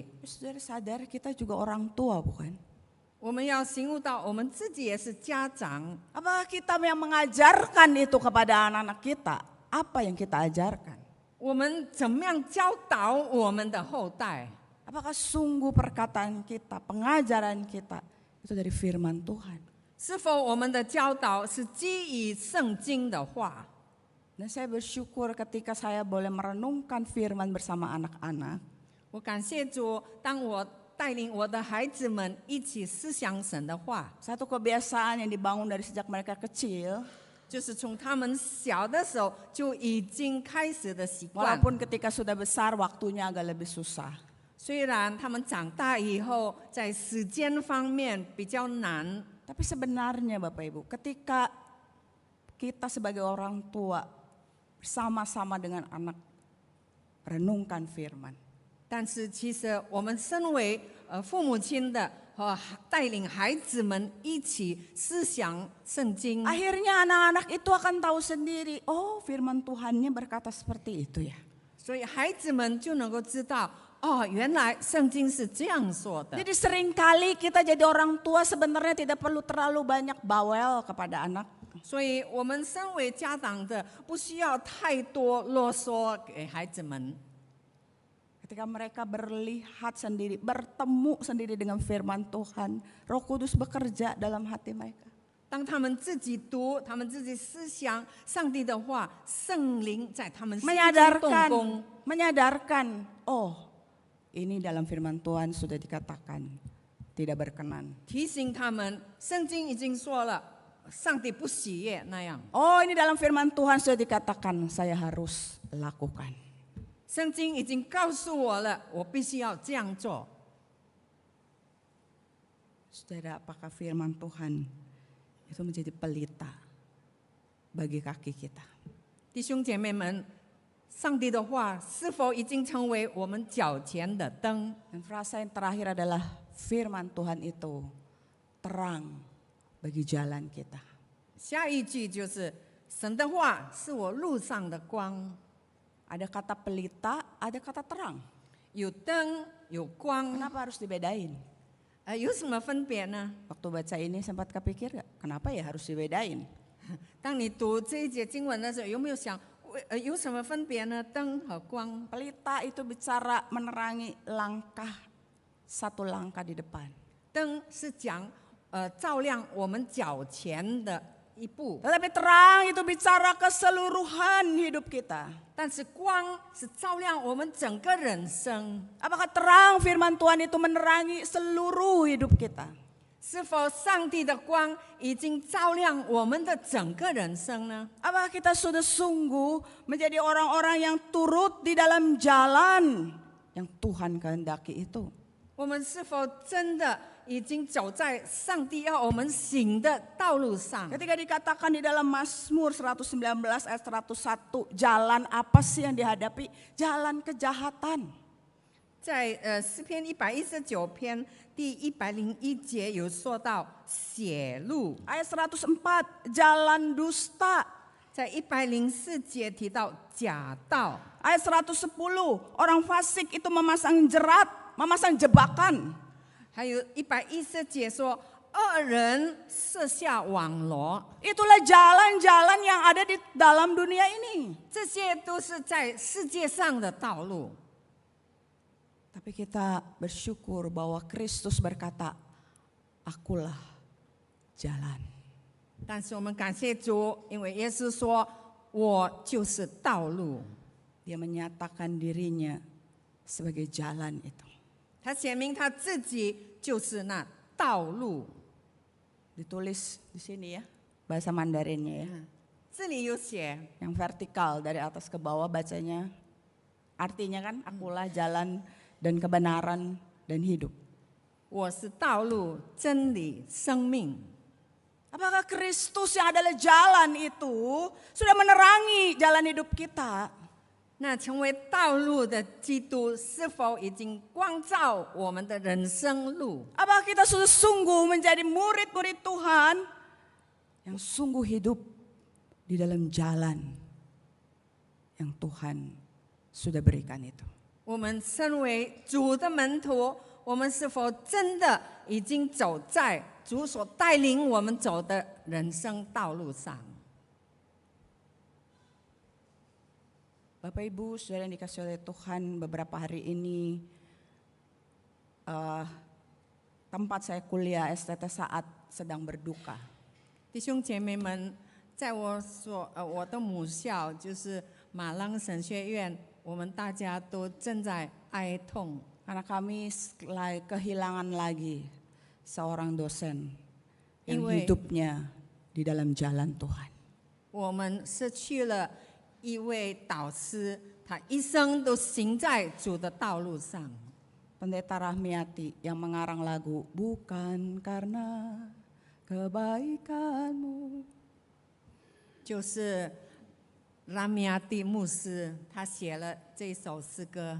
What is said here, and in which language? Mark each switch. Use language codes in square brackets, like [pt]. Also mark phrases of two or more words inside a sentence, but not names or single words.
[id] Saudara sadar kita juga orang tua bukan? [zh] 我们要醒悟到，我们自己也是家长。 [id] Apakah kita yang mengajarkan itu kepada anak-anak kita? Apa yang kita ajarkan? [zh] 我们怎么样教导我们的后代？ [id] Apakah sungguh perkataan kita, pengajaran kita itu dari firman Tuhan? [zh] 是否我们的教导是基于圣经的话？ [id] Dan saya bersyukur ketika saya boleh merenungkan firman bersama anak-anak. [zh] 我感谢主，当我带领我的孩子们一起思想神的话， [id] Satu kebiasaan yang dibangun dari sejak mereka kecil, [zh] 就是从他们小的时候就已经开始的习惯。 [id] walaupun ketika sudah besar waktunya agak lebih susah. [zh] 虽然他们长大以后在时间方面比较难， [id] Tapi sebenarnya Bapak Ibu, ketika kita sebagai orang tua bersama-sama dengan anak renungkan firman, [zh] 但是其实我们身为父母亲的和带领孩子们一起思想圣经， [id] akhirnya anak-anak itu akan tahu sendiri, oh firman Tuhannya berkata seperti itu ya. [zh] 所以孩子们就能够知道，哦，原来圣经是这样说的。 [id] Jadi seringkali kita jadi orang tua sebenarnya tidak perlu terlalu banyak bawel kepada anak. [zh] 所以我们身为家长的，不需要太多啰嗦给孩子们。 [id] Ketika mereka berlihat sendiri, bertemu sendiri dengan firman Tuhan, Roh Kudus bekerja dalam hati mereka. [zh] 当他们自己读，他们自己思想上帝的话，圣灵在他们心中动工。 [id] Menyadarkan, oh ini dalam firman Tuhan sudah dikatakan tidak berkenan. [zh] 提醒他们，圣经已经说了，上帝不喜悦那样。 [id] Oh ini dalam firman Tuhan sudah dikatakan saya harus lakukan. [zh] 圣经已经告诉我了，我必须要这样做。 [id] Saudara, apakah firman Tuhan itu menjadi pelita bagi kaki kita? [zh] 弟兄姐妹们，上帝的话是否已经成为我们脚前的灯？ [id] Dan frasa yang terakhir adalah firman Tuhan itu terang bagi jalan kita. [zh] 下一句就是神的话是我路上的光。 [id] Ada kata pelita, ada kata terang. [zh] 有灯有光， [id] Kenapa harus dibedain? [zh] 有什么分别呢？ [id] Waktu baca ini sempat kepikir gak? Kenapa ya harus dibedain? [zh] 当你读这一节经文的时候，有没有想， 有什么分别呢？灯和光， [id] Pelita itu bicara menerangi satu langkah di depan. [zh] 灯是讲照亮我们脚前的一步， [id] Tetapi terang itu bicara keseluruhan hidup kita. [zh] 但是光是照亮我们整个人生。 [id] Apakah terang firman Tuhan itu menerangi seluruh hidup kita? [zh] 是否上帝的光已经照亮我们的整个人生呢？ [id] Apakah kita sudah sungguh menjadi orang-orang yang turut di dalam jalan yang Tuhan kehendaki itu? [zh] 我们是否真的已经走在上帝要我们行的道路上？ [id] Ketika dikatakan di dalam Mazmur 119 ayat 101, jalan apa sih yang dihadapi? Jalan kejahatan. [zh] 在诗篇119篇第101节有说到血路， [id] Ayat 104, jalan dusta. [zh] 在104节提到假道， [id] Ayat 110, orang fasik itu memasang jerat, memasang jebakan. [zh] 还有110节说恶人设下网罗， [id] Itulah jalan-jalan yang ada di dalam dunia ini. [zh] 这些都是在世界上的道路。 [id] Tapi kita bersyukur bahwa Kristus berkata, akulah jalan. [zh] 但是我们感谢主，因为耶稣说：“我就是道路。” [id] Dia menyatakan dirinya sebagai jalan itu. [zh] 他显明他自己就是那道路。 [id] Ditulis di sini ya, bahasa Mandarinnya ya. [zh] 这里有写， [id] Yang vertikal dari atas ke bawah bacanya. Artinya kan, akulah jalan dan kebenaran dan hidup. [zh] 我是道路、真理、生命。 [id] Apakah Kristus yang adalah jalan itu sudah menerangi jalan hidup kita? [zh] 那成为道路的基督，是否已经光照我们的人生路？ [id] Apakah kita sudah sungguh menjadi murid-murid Tuhan yang sungguh hidup di dalam jalan yang Tuhan sudah berikan itu? [zh] 我们身为主的门徒，我们是否真的已经走在主所带领我们走的人生道路上？ [id] Bapak Ibu, saudara yang dikasih oleh Tuhan, beberapa hari ini tempat saya kuliah STT Saat sedang berduka. [zh] 弟兄姐妹们，在我的母校就是马朗神学院，我们大家都正在哀痛， [id] Karena kami kehilangan lagi seorang dosen yang hidupnya di dalam jalan Tuhan. [zh] 我们失去了一位导师，他一生都行在主的道路上。 [id] Pendeta Rahmiati yang mengarang lagu Bukan Karena Kebaikanmu. [zh] 就是拉米亚蒂牧师，他写了这首诗歌。